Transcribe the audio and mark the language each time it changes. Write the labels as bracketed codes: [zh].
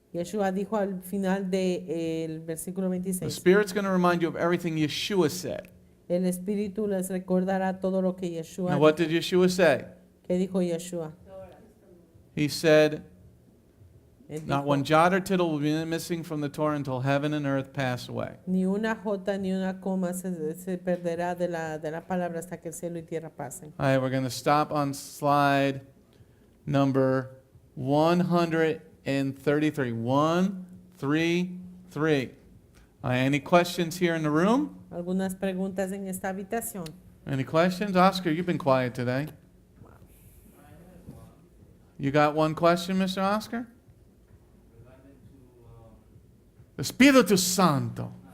[es] Yeshua dijo al final del versículo [en] the [es] 26, [en] Spirit's going to remind you of everything Yeshua said. [es] el Espíritu les recordará todo lo que Yeshua [en] Now, what did Yeshua say? [es] ¿Qué dijo Yeshua? [en] He said, [es] Él [en] not [es] dijo, [en] one jot or tittle will be missing from the Torah until heaven and earth pass away. [es] ni una jota ni una coma se perderá de la palabra hasta que el cielo y tierra pasen. [en] All right, we're going to stop on slide number 133. 133. Any questions here in the room? [es] Algunas preguntas en esta habitación. [en] Any questions? Oscar, you've been quiet today. You got one question, Mr. Oscar? [es] Espíritu Santo.